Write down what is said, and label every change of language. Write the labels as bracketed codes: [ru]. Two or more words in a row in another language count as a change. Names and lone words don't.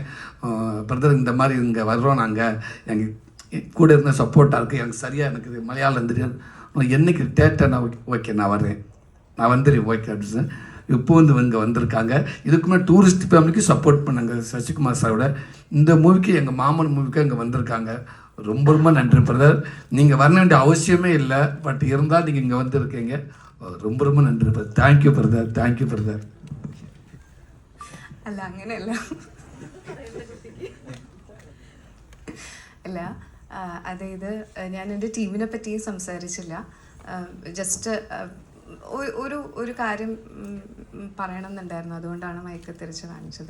[ta] பிரதர் இந்த மாதிரி இங்கே வர்றோம், நாங்கள் எங்கள் கூட இருந்த சப்போர்ட்டாக இருக்குது, எனக்கு சரியாக எனக்கு இது மலையாளம் தெரியாது, என்னைக்கு டேட்டை நான் ஓகே நான் வர்றேன், நான் வந்துடுறேன் ஓகே அப்படின்னு இப்போ வந்து இங்கே வந்திருக்காங்க. இதுக்குமே டூரிஸ்ட் ஃபேமிலிக்கு சப்போர்ட் பண்ணாங்க சசிகுமார் சாரோட. இந்த மூவிக்கு எங்கள் மாமன் மூவிக்கு இங்கே வந்திருக்காங்க. ரொம்ப ரொம்ப நன்றி பிரதர். நீங்கள் வர வேண்டிய அவசியமே இல்லை, பட் இருந்தால் நீங்கள் இங்கே வந்திருக்கீங்க. ரொம்ப ரொம்ப நன்றி பிரதர். [en] thank you brother, thank you brother. [ml] അല്ല അങ്ങനെയല്ല, അല്ല അതായത് ഞാൻ എൻ്റെ ടീമിനെ പറ്റിയും സംസാരിച്ചില്ല. ജസ്റ്റ് ഒരു കാര്യം പറയണം എന്നുണ്ടായിരുന്നു, അതുകൊണ്ടാണ് മയക്ക് തിരിച്ച് കാണിച്ചത്.